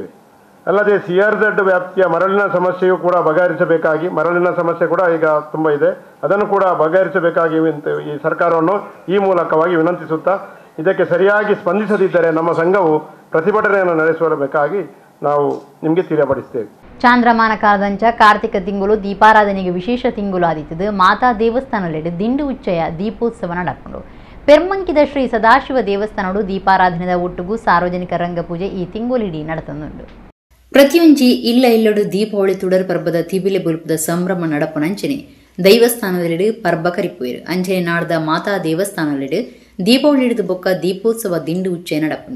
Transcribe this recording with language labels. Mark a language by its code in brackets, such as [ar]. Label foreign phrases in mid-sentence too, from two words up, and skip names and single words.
[kn] ಅಲ್ಲದೆ CRZ ವ್ಯಾಪ್ತಿಯ ಮರಳಿನ ಸಮಸ್ಯೆಯೂ ಕೂಡ ಬಗೆಹರಿಸಬೇಕಾಗಿ ಮರಳಿನ ಸಮಸ್ಯೆ ಕೂಡ ಈಗ ತುಂಬ ಇದೆ. ಅದನ್ನು ಕೂಡ ಬಗೆಹರಿಸಬೇಕಾಗಿ ಈ ಸರ್ಕಾರವನ್ನು ಈ ಮೂಲಕವಾಗಿ ವಿನಂತಿಸುತ್ತಾ ಇದಕ್ಕೆ ಸರಿಯಾಗಿ ಸ್ಪಂದಿಸದಿದ್ದರೆ ನಮ್ಮ ಸಂಘವು ಪ್ರತಿಭಟನೆಯನ್ನು ನಡೆಸಬೇಕಾಗಿ ನಾವು ನಿಮಗೆ ತಿಳಿಯಪಡಿಸ್ತೇವೆ. [tcy] ಚಾಂದ್ರಮಾನ ಕಾಲದಂಚ ಕಾರ್ತಿಕ ತಿಂಗಳು ದೀಪಾರಾಧನೆಗೆ ವಿಶೇಷ ತಿಂಗಳು ಆದಿತ್ತದು ಮಾತಾ ದೇವಸ್ಥಾನದೆಡೆ ದಿಂಡು ಉಚ್ಚಯ ದೀಪೋತ್ಸವ ನಡಕೊಂಡು ಪೆರ್ಮಂಕಿದ ಶ್ರೀ ಸದಾಶಿವ ದೇವಸ್ಥಾನಡು ದೀಪಾರಾಧನೆದ ಒಟ್ಟುಗೂ ಸಾರ್ವಜನಿಕ ರಂಗಪೂಜೆ ಈ ತಿಂಗಳಿಡೀ ನಡೆತಂದುಂಡು. ಪ್ರತಿಯೊಂಜಿ ಇಲ್ಲಡು ದೀಪಾವಳಿ ತುಡರ್ ಪರ್ಬದ ತಿಬಿಲೆ ಬುಲ್ಪದ ಸಂಭ್ರಮ ನಡಪನಂಚನೆ ದೈವಸ್ಥಾನದೆಡೆ ಪರ್ಬ ಕರಿಪುಯರು ಅಂಚನೆ ನಾಡ್ದ ಮಾತಾ ದೇವಸ್ಥಾನದೆಡೆ ದೀಪಾವಳಿ ಹಿಡಿದು ಬೊಕ್ಕ ದೀಪೋತ್ಸವ ದಿಂಡು ಉಚ್ಚೆ ನಡಪುಂಡು.